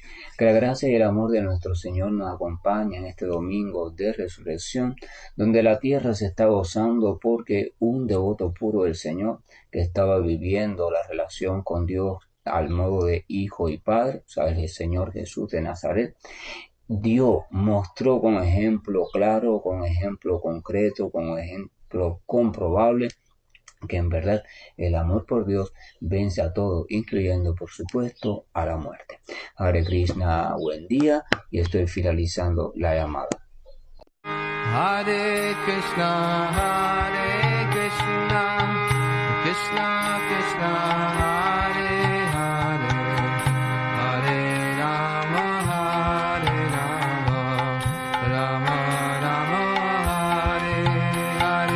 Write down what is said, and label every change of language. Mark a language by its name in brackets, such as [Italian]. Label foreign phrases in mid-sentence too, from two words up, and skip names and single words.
[Spanish] Que la gracia y el amor de nuestro Señor nos acompañen en este domingo de resurrección, donde la tierra se está gozando porque un devoto puro del Señor que estaba viviendo la relación con Dios al modo de hijo y padre, o sea, el Señor Jesús de Nazaret, Dios mostró con ejemplo claro, con ejemplo concreto, con ejemplo comprobable que en verdad el amor por Dios vence a todo, incluyendo por supuesto a la muerte. [Sanskrit] हरे कृष्ण, [Spanish] buen día, y estoy finalizando la llamada. [Sanskrit] हरे कृष्ण, कृष्ण कृष्ण, हरे हरे, हरे राम, राम राम, हरे हरे.